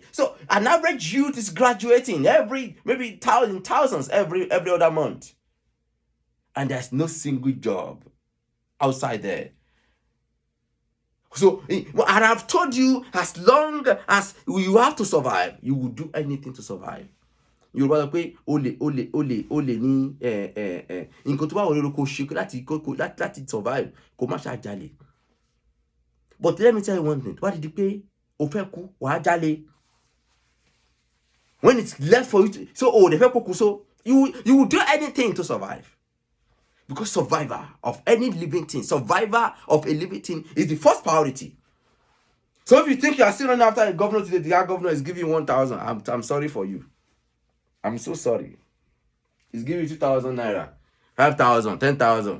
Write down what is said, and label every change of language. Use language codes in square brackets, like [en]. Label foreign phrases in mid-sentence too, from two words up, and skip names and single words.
[en] So an average youth is graduating maybe thousands every other month. And there's no single job outside there. So, and I've told you, as long as you have to survive, you will do anything to survive. [yo] Yorùbá sọ pé olè ní nǹkan tó bá wọlé kó ṣe láti survive kó má ṣàjálè. [en] But let me tell you one thing, [yo] wá di pé o fẹ́ kú wàá jálè. [en] When it's left for you to, they [yo] fẹ́ kó kú, [en] so you will do anything to survive. Because survivor of any living thing, survivor of a living thing is the first priority. So if you think you are still running after a governor today, the governor is giving you 1,000, I'm sorry for you. I'm so sorry. He's giving you 2,000 naira, 5,000, 10,000.